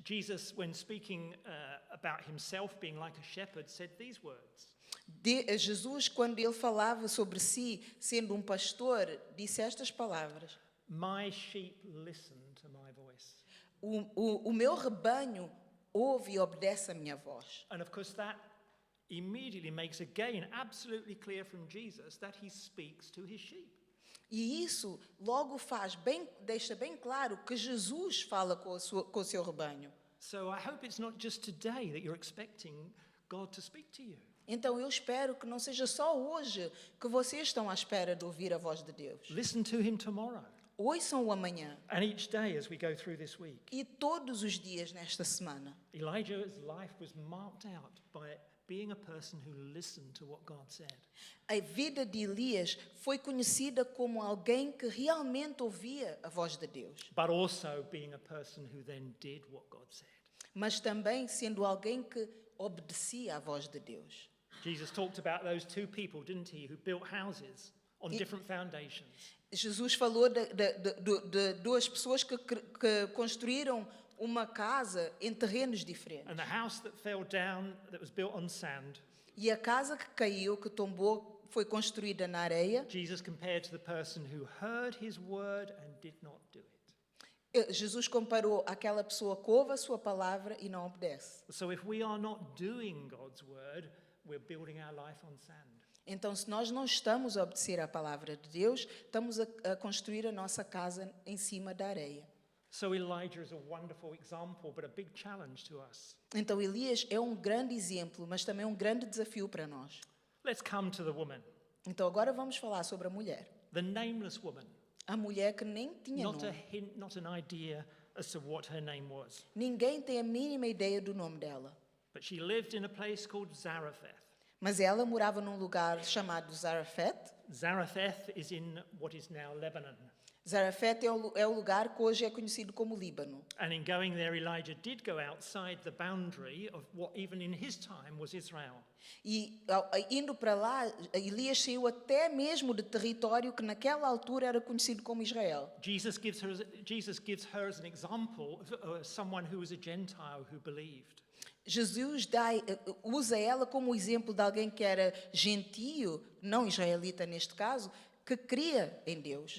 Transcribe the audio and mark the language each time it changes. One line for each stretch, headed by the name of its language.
English: Jesus, when speaking about himself being like a shepherd, said these words.
Portuguese: Jesus, quando ele falava sobre si, sendo um pastor, disse estas palavras.
English: My sheep listen to my voice.
Portuguese: O meu rebanho ouve e obedece a minha voz.
English: And of course that immediately makes again absolutely clear from Jesus that he speaks to his sheep.
Portuguese: E isso logo deixa bem claro que Jesus fala com o seu rebanho.
English: So I hope it's not just today that you're expecting God to speak to you.
Portuguese: Então eu espero que não seja só hoje que vocês estão à espera de ouvir a voz de Deus.
English: Listen to him tomorrow.
Portuguese: Ouçam-o amanhã.
English: And each day as we go through this week.
Portuguese: E todos os dias nesta semana.
English: Elijah's life was marked out by being a person who listened to what God said.
Portuguese: A vida de Elias foi conhecida como alguém que realmente ouvia a voz de Deus.
English: But also being a person who then did what God said.
Portuguese: Mas também sendo alguém que obedecia à voz de Deus.
English: Jesus talked about those two people, didn't he, who built houses on different foundations.
Portuguese: Jesus falou de duas pessoas que construíram uma casa em terrenos diferentes.
English: And the house that fell down, that was built on sand,
Portuguese: E a casa que caiu, que tombou, foi construída na areia.
English: Jesus compared to the person who heard his word and did not do it.
Portuguese: Jesus comparou aquela pessoa que ouve a sua palavra e não obedece.
English: So if we are not doing God's word, we're building our life on sand.
Portuguese: Então, se nós não estamos a obedecer à palavra de Deus, estamos a construir a nossa casa em cima da areia.
English: So Elijah is a wonderful example, but a big challenge to us.
Portuguese: Então, Elias é um grande exemplo, mas também um grande desafio para nós.
English: Let's come to the woman,
Portuguese: Então, agora vamos falar sobre a mulher.
English: the nameless woman.
Portuguese: A mulher que nem tinha
English: Not a
Portuguese: nome.
English: hint, not an idea as to what her name was.
Portuguese: Ninguém tem a mínima ideia do nome dela.
English: But she lived in a place called Zarephath.
Portuguese: Mas ela morava num lugar chamado Zarephath.
English: Zarephath is in what is now Lebanon.
Portuguese: Zarefete é o lugar que hoje é conhecido como Líbano.
English: And in going there, Elijah did go outside the boundary of what even in his time was Israel.
Portuguese: E indo para lá, Elias saiu até mesmo de território que naquela altura era conhecido como Israel.
English: Jesus gives her as an example of someone who was a Gentile who believed.
Portuguese: Jesus usa ela como exemplo de alguém que era gentio, não israelita neste caso, que cria em Deus.